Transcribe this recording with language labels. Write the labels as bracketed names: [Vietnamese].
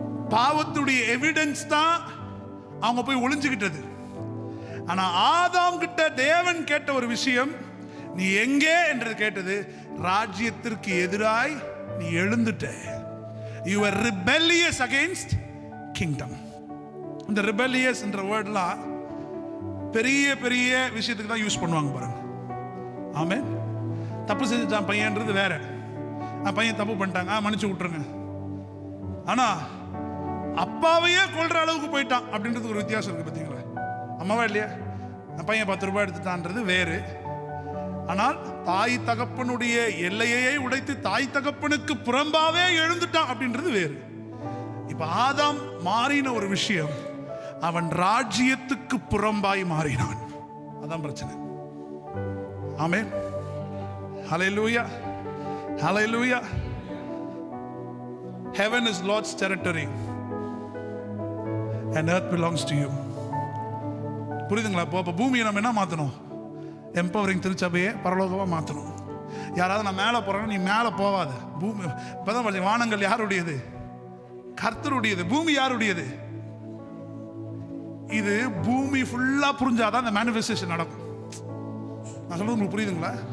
[Tamil] பாவத்துடைய எவிடன்ஸ் தான் அவங்க போய் ஒளிஞ்சுக்கிட்டது. ஆனா ஆதாம் கிட்ட தேவன் கேட்ட ஒரு விஷயம், நீ எங்கே என்று கேட்டது, ராஜ்யத்திற்கு எதிராய் நீ எழுந்துட்ட. [English] You were rebellious against kingdom. [Tamil] இந்த rebellious என்ற வேர்ட்லாம் பெரிய பெரிய விஷயத்துக்கு தான் யூஸ் பண்ணுவாங்க பாருங்க. ஆமென். தப்பு செஞ்சுட்டான் பையன்றது வேற. பையன் தப்பு பண்ணிட்டாங்க, மன்னிச்சு விட்டுருங்க. ஆனா அப்பாவையே கொல்ற அளவுக்கு போயிட்டான் அப்படின்றது ஒரு வித்தியாசம் இருக்கு. பார்த்தீங்களா? அம்மாவா இல்லையா? பையன் 10 ரூபாய் எடுத்துட்டான்றது வேறு. ஆனால் தாய் தகப்பனுடைய எல்லையை உடைத்து தாய் தகப்பனுக்கு புறம்பாவே எழுந்துட்டான் அப்படின்றது வேறு. இப்ப ஆதாம் மாறின ஒரு விஷயம், அவன் ராஜ்யத்துக்கு புறம்பாய் மாறினான். அதான் பிரச்சனை. ஆமென். ஹல்லேலூயா, ஹல்லேலூயா. [English] Heaven is Lord's territory and earth belongs to you. [Tamil] புரியுதுங்களா? அப்போ பூமியை நம்ம என்ன மாற்றணும்? எம்பவரிங் திருச்சபையை பரலோகமாக மாற்றணும். யாராவது நான் மேலே போகிறேன்னா நீ மேலே போவாது. பூமி இப்போதான் பார்த்தீங்க, வானங்கள் யாருடையது? கர்த்தருடையது. பூமி யாருடையது? இது பூமி ஃபுல்லாக புரிஞ்சாதான் அந்த மேனிஃபெஸ்டேஷன் நடக்கும். நான் சொல்றது உங்களுக்கு புரியுதுங்களா?